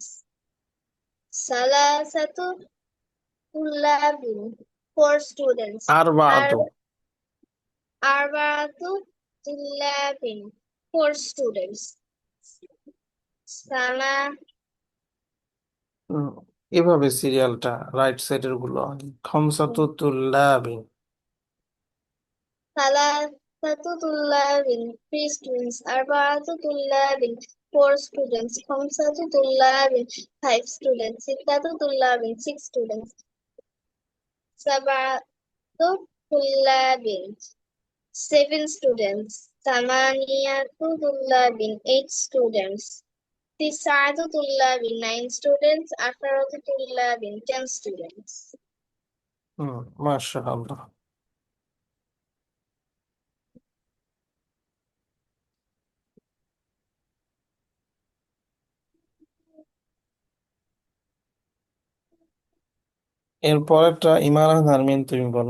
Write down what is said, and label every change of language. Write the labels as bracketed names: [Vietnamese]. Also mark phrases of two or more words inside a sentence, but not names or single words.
[Arabic] ثلاثة طلاب, 4 students. আর বা আর আতু। أربعة طلاب, 4 students. সালা [Bangla] হুম, এভাবে সিরিয়ালটা, [English] right side [Bangla] গুলো আগে। [Arabic] خمسة طلاب. ثلاثة طلاب, 3 students. أربعة طلاب, 4 students. خمسة طلاب, 5 students. ستة طلاب, 6 students. سبعة طلاب, 7 students. ثمانية طلاب, 8 students. تسعة طلاب, 9 students. عشرة طلاب, 10 students. [Bangla] হুম, মাশাআল্লাহ। এরপর একটা ইমারান আরমিন, তুমি বলো।